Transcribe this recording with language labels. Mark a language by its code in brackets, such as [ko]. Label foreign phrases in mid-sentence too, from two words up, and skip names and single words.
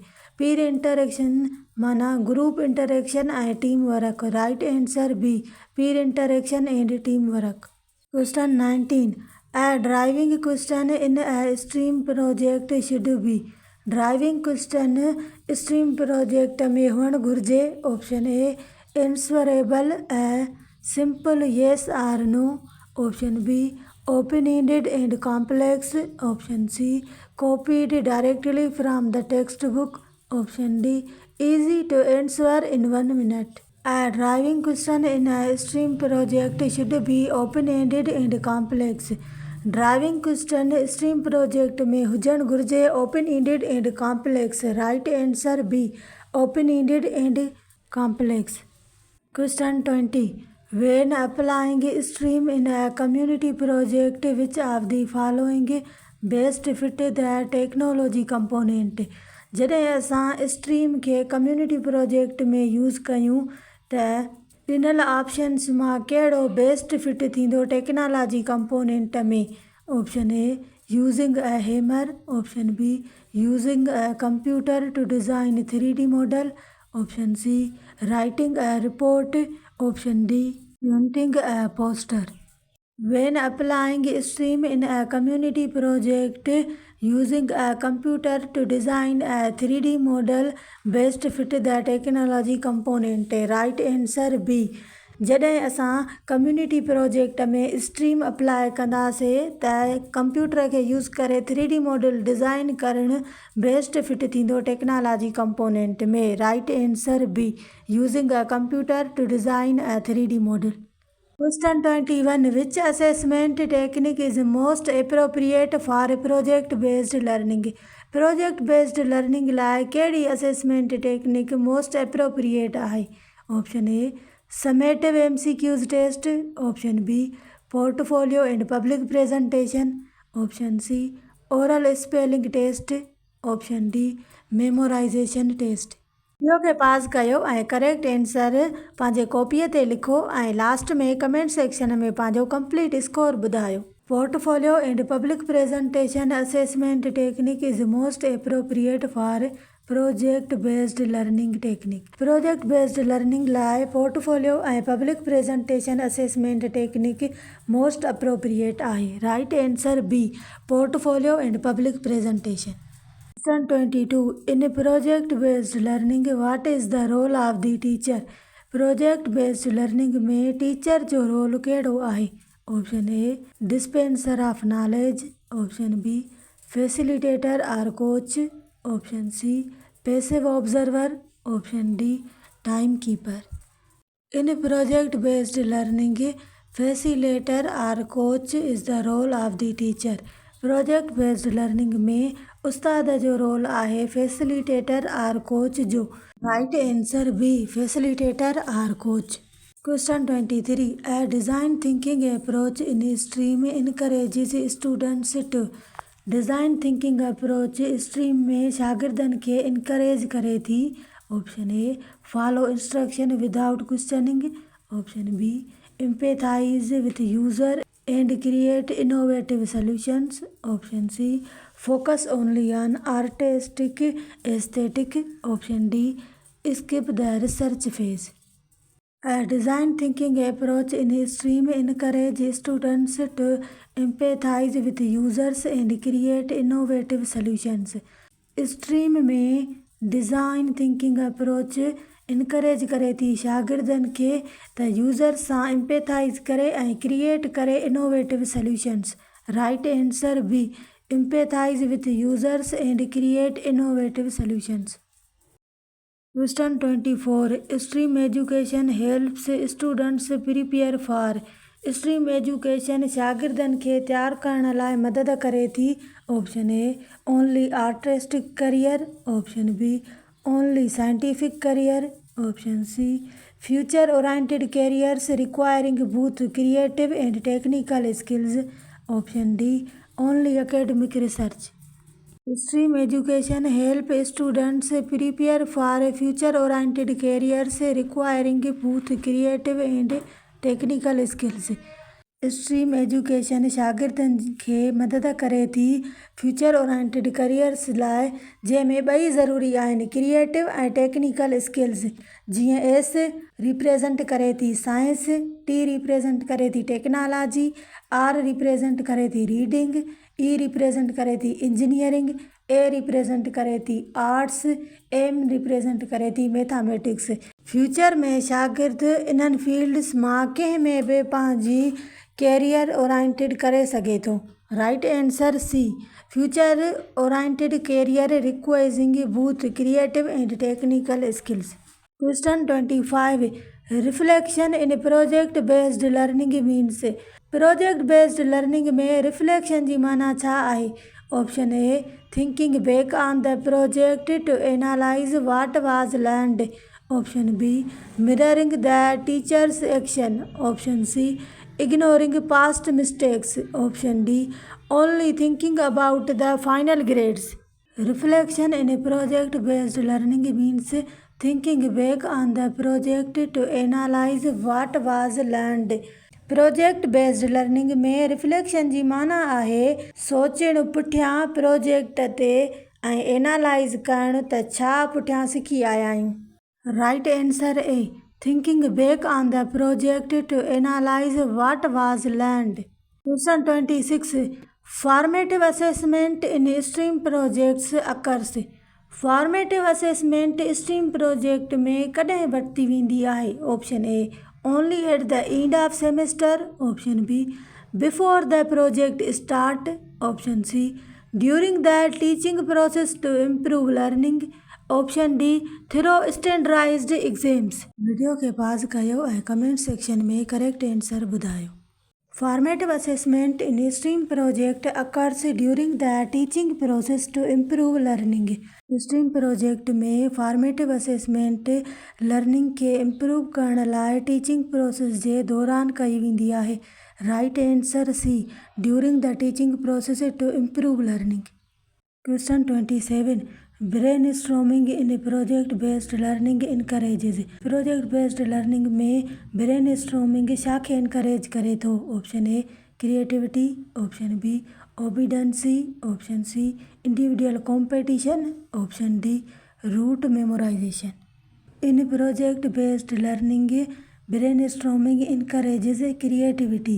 [en] peer interaction [sd] माना [en] group interaction [sd] ऐं [en] team work. right answer B peer interaction and team work. question 19, driving question in stream project should be. driving question stream project [sd] में हुअणु घुरिजे। [en] option A answerable ऐं simple yes or no, option B open ended and complex, option C copied directly from the text book, option D easy to answer in 1 minute। A driving question in a STEAM project should be open-ended and complex। driving question stream project [sd] में हुजणु घुरिजे [en] open ended and complex. right answer B open ended and complex. question 20, when applying stream in a community project which of the following best fit the technology component। [sd] जॾहिं असां स्ट्रीम खे [en] community project [sd] में यूज़ कयूं त ॾिनल ऑप्शन्स मां कहिड़ो [en] best fit [sd] थींदो [en] technology component [sd] में? [en] option A using a hammer, option B using a computer to design 3D model, option C writing a report, option D printing a poster. When applying stream in a community project using a computer to design a 3D model best fit the technology component। right answer B. [sd] जॾहिं असां [en] community project [sd] में [en] stream apply [sd] कंदासीं त कंप्यूटर खे यूज़ करे [en] 3D model design [sd] करणु [en] best fit [sd] थींदो [en] technology component [sd] में। [en] right answer B using a computer to design a 3D model. question 21, which assessment technique is most appropriate for project based learning. project based learning [sd] लाइ कहिड़ी [en] assessment technique most appropriate [sd] आहे? [en] option A summative MCQs test, option B portfolio and public presentation, option C oral spelling test, option D memorization test. [sd] वीडियो खे पास कयो ऐं [en] correct answer [sd] पंहिंजे कॉपीअ ते लिखो ऐं लास्ट में [en] comment section [sd] में पंहिंजो [en] complete score [sd] ॿुधायो। [en] portfolio and public presentation assessment technique is most appropriate for project based learning technique. project based learning [sd] लाइ पोर्टफोलियो ऐं [en] public presentation assessment technique most appropriate [sd] आहे। [en] right answer B, portfolio and public presentation. Question 22. In project based learning, what is the role of the teacher? project based learning [sd] में टीचर जो रोल कहिड़ो आहे? [en] option A dispenser of knowledge, option B facilitator और coach, option C passive observer, option D time keeper। in project based learning facilitator और coach is the role of the teacher। project based learning [sd] में उस्ताद जो रोल आहे [en] facilitator और coach [sd] जो। [en] right answer B, facilitator और coach। Question 23. A design thinking approach in STEAM encourages students to। design thinking approach stream [sd] में शागिर्दनि खे इनकरेज करे थी। [en] option A follow instruction without questioning, option B empathize with user and create innovative solutions, option C focus only on artistic aesthetic, option D skip the research phase. A design thinking approach in STEAM encourages students to empathize with users and create innovative solutions। [sd] स्ट्रीम में [en] design thinking approach encourage [sd] करे थी शागिर्दनि खे त यूज़र सां एम्पैथाइज़ करे ऐं क्रिएट करे [en] innovative solutions. right answer B, empathize with users and create innovative solutions. Question 24. stream education helps students prepare for. stream education [sd] शागिर्दनि खे तैयार करण लाइ मदद करे थी। [en] option A only artistic career, option B only scientific career, option C future oriented careers requiring both creative and technical skills, option D only academic research. stream education help students prepare for future oriented careers requiring both creative and technical skills. stream education [sd] शागिर्दनि खे मदद करे थी [en] future oriented careers [sd] लाइ, जंहिंमें ॿई ज़रूरी आहिनि, क्रिएटिव ऐं [en] technical skills. [sd] जीअं एस रिप्रेज़ेंट करे थी साइंस, टी रिप्रेज़ेंट करे थी टेक्नोलॉजी, आर रिप्रेज़ेंट करे थी रीडिंग, ई रिप्रेज़ेंट करे थी इंजीनियरिंग, ए रिप्रेज़ेंट करे थी आर्ट्स, एम रिप्रेज़ेंट करे थी मैथमेटिक्स। फ्यूचर में शागिर्द इन्हनि फील्ड्स मां कंहिं में बि पंहिंजी [en] career oriented [sd] करे सघे थो। [en] right answer C, future oriented career requiring both creative and technical skills. Question 25. reflection in project based learning means. project based learning [sd] में रिफ्लेक्शन जी माना छा आहे? [en] option A thinking back on the project to analyze what was learned, option B mirroring the teacher's action, option C ignoring past mistakes, option D only thinking about the final grades. reflection in project based learning means thinking back on the project to analyze what was learned. project based learning [sd] में रिफ्लेक्शन जी माना आहे सोचणु पुठियां प्रोजेक्ट ते ऐं एनालाइज़ करणु त छा पुठियां सिखी आया आहियूं। [en] right answer A, thinking back on the project to analyze what was learned. Question 26. formative assessment in stream projects occurs. formative assessment stream project [sd] में कॾहिं वरिती वेंदी आहे? [en] option A only at the end of semester, option B before the project start, option C during the teaching process to improve learning, option D through standardized exams. [sd] वीडियो खे पॉज कयो ऐं [en] comment section [sd] में [en] correct answer [sd] ॿुधायो। [en] formative assessment in stream project occurs during the teaching process to improve learning. stream project [sd] में [en] formative assessment learning [sd] खे इम्प्रूव करण लाइ [en] teaching process [sd] जे दौरान कई वेंदी आहे। [en] right answer C, during the teaching process to improve learning. Question 27. brainstorming in project based learning encourages. project based learning [sd] में ब्रेनस्टॉर्मिंग छा खे इनकरेज करे थो? [en] option A creativity, option B obedience, option C individual competition, option D rote memorization. in project based learning brainstorming encourages creativity.